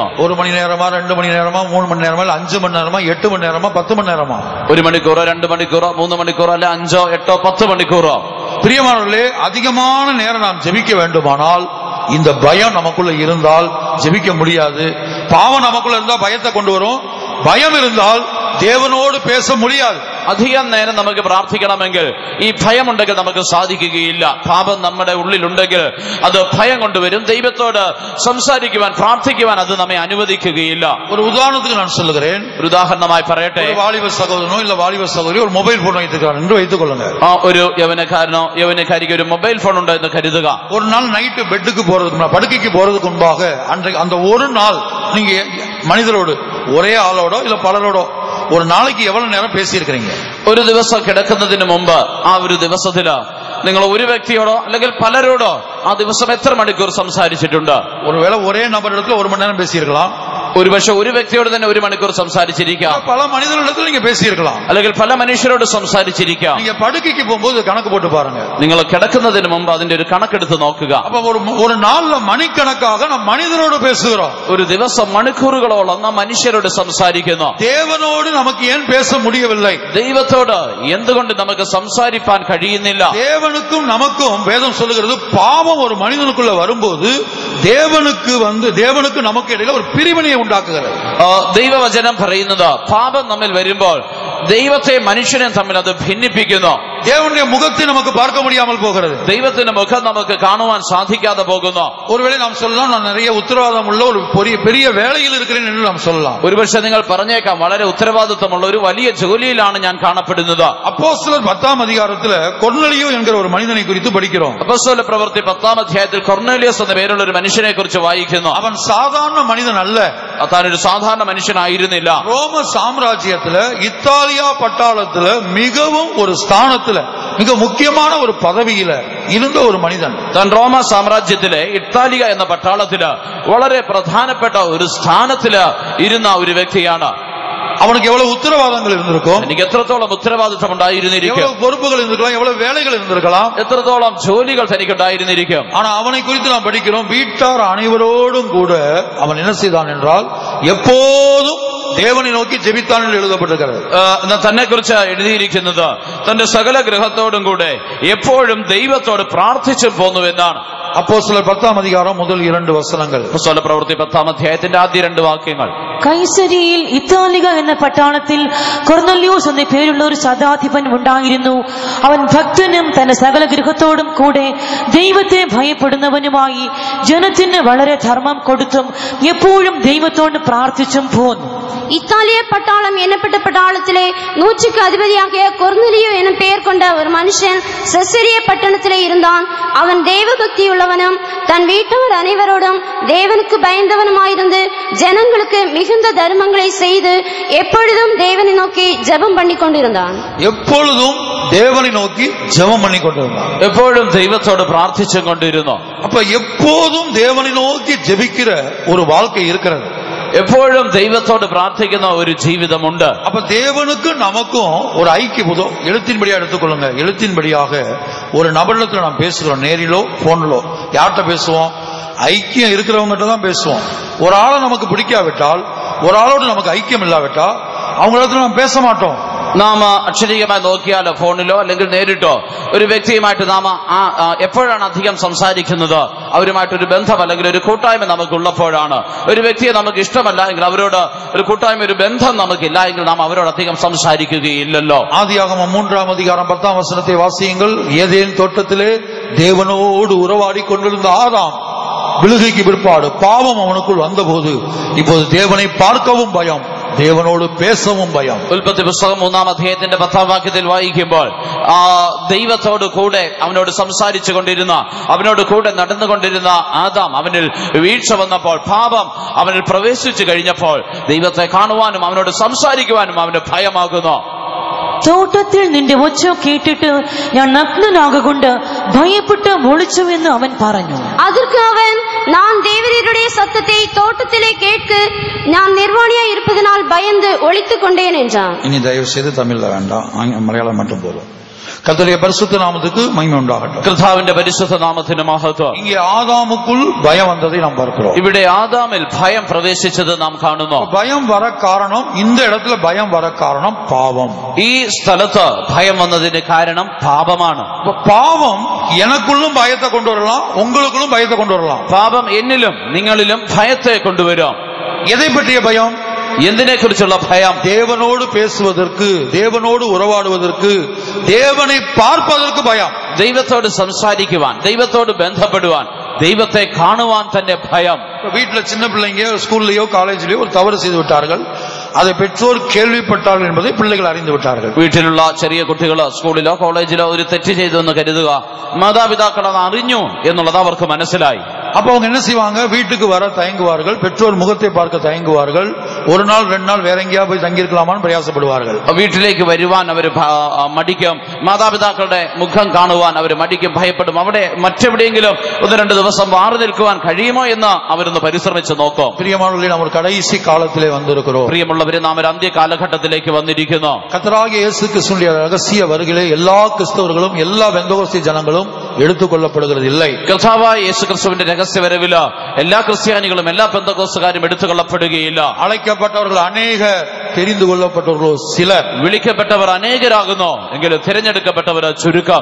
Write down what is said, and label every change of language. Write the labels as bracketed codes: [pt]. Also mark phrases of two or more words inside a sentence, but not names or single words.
[ml] 1 മണി നേരമാ, 2 മണി നേരമാ, 3 മണി നേരമാ, 5 മണി നേരമാ, 8 മണി നേരമാ, 10 മണി നേരമാ? 1 മണിക്കൂറോ 2 മണിക്കൂറോ 3 മണിക്കൂറോ അല്ല 5, 8, 10 മണിക്കൂറോ? [ta] பிரியமானவர்களே, அதிகமான நேரம் நாம் ஜெபிக்க வேண்டுமானால் இந்த பயம் நமக்குள்ள இருந்தால் ஜெபிக்க முடியாது. பாவம் நமக்குள்ள இருந்தா பயத்தை கொண்டு வரும். பயம் இருந்தால் தேவனோடு பேச முடியாது. [ml] അധികം നേരം നമുക്ക് പ്രാർത്ഥിക്കണമെങ്കിൽ ഈ ഭയമുണ്ടെങ്കിൽ നമുക്ക് സാധിക്കുകയില്ല. പാപം നമ്മുടെ ഉള്ളിലുണ്ടെങ്കിൽ അത് ഭയം കൊണ്ടുവരും. ദൈവത്തോട് സംസാരിക്കുവാൻ പ്രാർത്ഥിക്കുവാൻ അത് നമ്മെ അനുവദിക്കുകയില്ല. [ta] ஒரு உதாரணத்துக்கு நான் சொல்லுகிறேன். [ml] ഒരു ഉദാഹരണമായി പറയട്ടെ. [ta] வாலிப சகோதரனோ இல்ல வாலிப சகோதரி ஒரு [en] mobile phone [ta] வைத்திருக்கிறார் என்று வைத்துக் கொள்ளுங்க. [ml] ഒരു യൗവനക്കാരനോ യൗവനക്കാരിക്ക് ഒരു [en] mobile phone [ml] ഉണ്ട് എന്ന് കരുതുക. [ta] ஒரு நாள் நைட்டு பெட்டுக்கு போறதுக்கு படுக்கைக்கு போறதுக்கு முன்பாக அந்த ஒரு நாள் நீங்க மனிதரோடு ஒரே ஆளோடோ இல்ல பலரோடோ ஒரு நாளைக்கு எவ்வளவு நேரம் பேசி இருக்கிறீங்க? [ml] ഒരു ദിവസം കിടക്കുന്നതിന് മുമ്പ് ആ ഒരു ദിവസത്തില് നിങ്ങൾ ഒരു വ്യക്തിയോടോ അല്ലെങ്കിൽ പലരോടോ ആ ദിവസം എത്ര മണിക്കൂർ സംസാരിച്ചിട്ടുണ്ട്? [ta] ஒருவேளை ஒரே நபரிடத்துல 1 மணி நேரம் பேசியிருக்கலாம். [ml] ഒരുപക്ഷെ ഒരു വ്യക്തിയോട് തന്നെ 1 മണിക്കൂർ സംസാരിച്ചിരിക്കാം. [ta] பல மனிதர்களிடத்துல நீங்க பேசியிருக்கலாம். [ml] അല്ലെങ്കിൽ പല മനുഷ്യരോട് സംസാരിച്ചിരിക്കാം. [ta] நீங்க படுக்கைக்கு போகும்போது கணக்கு போட்டு பாருங்க. [ml] നിങ്ങൾ കിടക്കുന്നതിന് മുമ്പ് അതിന്റെ ഒരു കണക്കെടുത്ത് നോക്കുക. [ta] அப்ப ஒரு நாள்ல மணிக்கணக்காக நாம் மனிதரோடு பேசுகிறோம். [ml] ഒരു ദിവസം മണിക്കൂറുകളോളം നാം മനുഷ്യരോട് സംസാരിക്കുന്നു. [ta] தேவனோடு நமக்கு ஏன் பேச முடியவில்லை? [ml] ദൈവത്തോട് എന്തുകൊണ്ട് നമുക്ക് സംസാരിപ്പാൻ കഴിയുന്നില്ല? [ta] தேவனுக்கும் நமக்கும் வேதம் சொல்லுகிறது, பாவம் ஒரு மனிதனுக்குள்ள வரும்போது தேவனுக்கு நமக்கு இடையில ஒரு பிரிவினையை உண்டாக்குகிறது. [ml] ദൈവവചനം പറയുന്നത് പാപം നമ്മിൽ വരുമ്പോൾ ദൈവത്തെ മനുഷ്യനെ തമ്മിൽ അത് ഭിന്നിപ്പിക്കുന്നു. [ta] தேவனுடைய முகத்தை நமக்கு பார்க்க முடியாமல் போகிறது. [ml] ദൈവത്തിന്റെ മുഖം നമുക്ക് കാണുവാൻ സാധിക്കാതെ പോകുന്നു. [ta] ஒருவேளை நாம் சொல்லலாம், நான் நிறைய உத்தரவாதம் உள்ள ஒரு பெரிய வேலையில் இருக்கிறேன் என்று நாம் சொல்லலாம். [ml] ഒരുപക്ഷെ നിങ്ങൾ പറഞ്ഞേക്കാം, വളരെ ഉത്തരവാദിത്വമുള്ള ഒരു വലിയ ജോലിയിലാണ് ഞാൻ കാണപ്പെടുന്നത്. [ta] அப்போஸ்தலர் 10 அதிகாரத்துல கொர்நேலியு என்கிற ஒரு மனிதனை குறித்து படிக்கிறோம். [ml] അപ്പോസ്തല പ്രവൃത്തി 10 അധ്യായത്തിൽ കൊർന്നേലിയസ് എന്ന പേരുള്ള ഒരു മനുഷ്യനെ കുറിച്ച് വായിക്കുന്നു. [ta] அவன் சாதாரண மனிதன் அல்ல. [ml] താൻ ഒരു സാധാരണ മനുഷ്യനായിരുന്നില്ല. [ta] ரோம சாம்ராஜ்யத்துல இத்தாலியா பட்டாளத்துல மிகவும் ஒரு ஸ்தானத்துல மிக முக்கியமான ஒரு பதவியில இருந்த ஒரு மனிதன். [ml] താൻ റോമ സാമ്രാജ്യത്തിലെ ഇറ്റാലിയ എന്ന പട്ടാളത്തില് വളരെ പ്രധാനപ്പെട്ട ഒരു സ്ഥാനത്തില് ഇരുന്ന ഒരു വ്യക്തിയാണ്. [ta] அவனுக்கு எவ்வளவு உத்தரவாதங்கள் இருந்திருக்கும், [ml] എനിക്ക് എത്രത്തോളം ഉത്തരവാദിത്വം ഉണ്ടായിരുന്നിരിക്കും, [ta] எவ்வளவு பொறுப்புகள் இருந்திருக்கலாம், எவ்வளவு வேலைகள் இருந்திருக்கலாம், [ml] എത്രത്തോളം ജോലികൾ തനിക്കുണ്ടായിരുന്നിരിക്കും. [ta] ஆனா அவனை குறித்து நாம் படிக்கிறோம், வீட்டார் அனைவரோடும் கூட அவன் என்ன செய்தான் என்றால் எப்போதும் தேவனை நோக்கி ஜெபித்தான் என்று எழுதப்பட்டிருக்கிறது. [ml] തന്നെ കുറിച്ച് എഴുതിയിരിക്കുന്നത് തന്റെ സകല ഗൃഹത്തോടും കൂടെ എപ്പോഴും ദൈവത്തോട് പ്രാർത്ഥിച്ചു പോന്നു എന്നാണ്. [ta] அப்போஸ்தலர் 10 அதிகாரம் முதல் 2 வசனங்கள். [ml] അപ്പോസ്തല പ്രവൃത്തി 10 അധ്യായത്തിന്റെ ആദ്യ 2 വാക്യങ്ങൾ. കൈസരിയിൽ ഇത്താലിക എന്ന പട്ടാളത്തിൽ കൊർന്നല്യോസ് എന്ന പേരുള്ള ഒരു ശതാധിപൻ ഉണ്ടായിരുന്നു. അവൻ ഭക്തനും തന്റെ സകല ഗൃഹത്തോടും കൂടെ ദൈവത്തെ ഭയപ്പെടുന്നവനുമായി ജനത്തിന് വളരെ ധർമ്മം കൊടുത്തും എപ്പോഴും ദൈവത്തോട് പ്രാർത്ഥിച്ചും പോന്നു. [ta] இத்தாலிய பட்டாளம் எண்ணப்பட்ட பட்டாளத்திலே 100க்கு அதிபதியாகிய கொர்நேலியு எனும் பெயர் கொண்ட ஒரு மனுஷன் செசரியா பட்டணத்திலே இருந்தான். அவன் தேவ பக்தி உள்ளவனும் தன் வீட்டவர் அனைவரோடும் தேவனுக்கு பயந்தவனுமாயிருந்து ஜனங்களுக்கு மிகுந்த தர்மங்களை செய்து எப்பொழுதும் தேவனை நோக்கி ஜெபம் பண்ணி கொண்டிருந்தான். எப்பொழுதும் தேவனை நோக்கி ஜெபம் பண்ணி கொண்டிருந்தான். [ml] എപ്പോഴും ദൈവത്തോട് പ്രാർത്ഥിച്ചും കൊണ്ടിരുന്നു. [ta] அப்ப எப்போதும் தேவனை நோக்கி ஜெபிக்கிற ஒரு வாழ்க்கை இருக்கிறது. [ml] എപ്പോഴും ദൈവത്തോട് പ്രാർത്ഥിക്കുന്ന ഒരു ജീവിതമുണ്ട്. [ta] அப்ப தேவனுக்கு நமக்கும் ஒரு ஐக்கியம் எழுத்தின்படியா எடுத்துக்கொள்ளுங்க. எழுத்தின்படியாக ஒரு நபரிடத்துல நாம் பேசுகிறோம், நேரிலோ போன்லோ யார்கிட்ட பேசுவோம்? ஐக்கியம் இருக்கிறவங்ககிட்ட தான் பேசுவோம். ஒரு ஆளை நமக்கு பிடிக்காவிட்டால், ஒரு ஆளோடு நமக்கு ஐக்கியம் இல்லாவிட்டால் அவங்களிடத்துல நாம் பேச மாட்டோம். [ml] നാം അക്ഷരീയമായി നോക്കിയാലോ ഫോണിലോ അല്ലെങ്കിൽ നേരിട്ടോ ഒരു വ്യക്തിയുമായിട്ട് നാം എപ്പോഴാണ് അധികം സംസാരിക്കുന്നത്? അവരുമായിട്ടൊരു ബന്ധം അല്ലെങ്കിൽ ഒരു കൂട്ടായ്മ നമുക്കുള്ളപ്പോഴാണ്. ഒരു വ്യക്തിയെ നമുക്ക് ഇഷ്ടമല്ല എങ്കിൽ അവരോട് ഒരു കൂട്ടായ്മ, ഒരു ബന്ധം നമുക്കില്ല എങ്കിൽ നാം അവരോട് അധികം സംസാരിക്കുകയില്ലല്ലോ. [ta] ஆதியாகமம் 3ஆம் அதிகாரம் 10ஆம் வசனத்தை வாசியுங்கள். ஏதேன் தோட்டத்திலே தேவனோடு உறவாடி கொண்டிருந்த ஆதாம் விழுகைக்கு பிற்பாடு பாவம் அவனுக்குள் வந்தபோது இப்போது தேவனை பார்க்கவும் பயம், தேவனோடு பேசவும் பயம். [ml] ഉൽപ്പത്തി പുസ്തകം 3ആം അധ്യായത്തിന്റെ 10ആം വാക്യത്തിൽ വായിക്കുമ്പോൾ ദൈവത്തോട് കൂടെ അവനോട് സംസാരിച്ചു കൊണ്ടിരുന്ന, അവനോട് കൂടെ നടന്നുകൊണ്ടിരുന്ന ആദാം അവനിൽ വീഴ്ച വന്നപ്പോൾ, പാപം അവനിൽ പ്രവേശിച്ചു കഴിഞ്ഞപ്പോൾ ദൈവത്തെ കാണുവാനും അവനോട് സംസാരിക്കുവാനും അവന് ഭയമാകുന്നു. തോട്ടത്തിൽ നിന്റെ ഒച്ച കേട്ടിട്ട് ഞാൻ നഗ്നനാകൊണ്ട് ഭയപ്പെട്ട് ഒളിച്ചുവെന്ന് അവൻ പറഞ്ഞു. [ta] அதற்கு அவன், நான் தேவரீருடைய சத்தத்தை தோட்டத்திலே கேட்க நான் நிர்வாணியாய் இருப்பதனால் பயந்து ஒளித்துக் கொண்டேன் என்றான். இனி தயவு செய்து தமிழ்ல வேண்டாம், மலையாளம் மட்டும் போதும். கர்த்தருடைய பரிசுத்த நாமத்துக்கு மகிமை உண்டாகட்டும். [ml] കർത്താവിന്റെ പരിശുദ്ധ നാമത്തിന് മഹത്വം. [ta] இங்கே ஆதாமுக்குள் பயம் வந்ததை நாம் பார்க்கிறோம். [ml] ഇവിടെ ആദാമിൽ ഭയം പ്രവേശിച്ചത് നാം കാണുന്നു. [ta] பயம் வர காரணம், இந்த இடத்துல பயம் வர காரணம் பாவம். [ml] ഈ സ്ഥലത്ത് ഭയം വന്നതിന് കാരണം പാപമാണ്. [ta] பாவம் எனக்குள்ளும் பயத்தை கொண்டு வரலாம், உங்களுக்குள்ளும் பயத்தை கொண்டு வரலாம். [ml] പാപം എന്നിലും നിങ്ങളിലും ഭയത്തെ കൊണ്ടുവരും. [ta] எதை பற்றிய பயம்? [ml] എന്തിനെ കുറിച്ചുള്ള ഭയം? [ta] தேவனோடு பேசுவதற்கு, தேவனோடு உறவாடுவதற்கு, தேவனை பார்ப்பதற்கு பயம். [ml] ദൈവത്തോട് സംസാരിക്കുവാൻ, ദൈവത്തോട് ബന്ധപ്പെടുവാൻ, ദൈവത്തെ കാണുവാൻ തന്നെ ഭയം. [ta] வீட்டுல சின்ன பிள்ளைங்க ஸ்கூல்லயோ காலேஜ்லயோ ஒரு தவறு செய்து விட்டார்கள், அதை பெற்றோர் கேள்விப்பட்டார்கள் என்பதை பிள்ளைகள் அறிந்து விட்டார்கள். [ml] വീട്ടിലുള്ള ചെറിയ കുട്ടികൾ സ്കൂളിലോ കോളേജിലോ ഒരു തെറ്റ് ചെയ്തു എന്ന് കരുതുക, മാതാപിതാക്കൾ അത് അറിഞ്ഞു എന്നുള്ളത് അവർക്ക് മനസ്സിലായി. [ta] அப்ப அவங்க என்ன செய்வாங்க? வீட்டுக்கு வர தயங்குவார்கள், பெற்றோர் முகத்தை பார்க்க தயங்குவார்கள், ஒரு நாள் 2 நாள் வேற எங்கேயா போய் தங்கியிருக்கலாமான்னு பிரயாசப்படுவார்கள். [ml] വീട്ടിലേക്ക് വരുവാൻ അവർ മടിക്കും, മാതാപിതാക്കളുടെ മുഖം കാണുവാൻ അവർ മടിക്കും, ഭയപ്പെടും. അവിടെ മറ്റെവിടെയെങ്കിലും 1-2 ദിവസം മാറി നിൽക്കുവാൻ കഴിയുമോ എന്ന് അവരൊന്ന് പരിശ്രമിച്ച് നോക്കും. [ta] பிரியமானவர்களே, நாம் ஒரு கடைசி காலத்திலே வந்திருக்கிறோம். [ml] പ്രിയമുള്ളവരെ, നാം ഒരു അന്ത്യ കാലഘട്ടത്തിലേക്ക് വന്നിരിക്കുന്നു. [ta] கர்த்தராகிய இயேசு கிறிஸ்துவின் ரகசிய வருகையிலே எல்லா கிறிஸ்தவர்களும் எல்லா பெந்தகோஸ்தே ஜனங்களும் எடுத்துக்கொள்ளப்படுகிறது இல்லை. [ml] കർത്താവായ യേശു ക്രിസ്തുവിന്റെ രഹസ്യവരവില് എല്ലാ ക്രിസ്ത്യാനികളും എല്ലാ പെന്തക്കോസ്തുകാരും എടുത്തുകൊള്ളപ്പെടുകയില്ല. [ta] அழைக்கப்பட்டவர்கள் அநேக, தெரிந்து கொள்ளப்பட்டவர்களோ சிலர். [ml] വിളിക്കപ്പെട്ടവർ അനേകരാകുന്നു, എങ്കിലും തിരഞ്ഞെടുക്കപ്പെട്ടവർ ചുരുക്കം.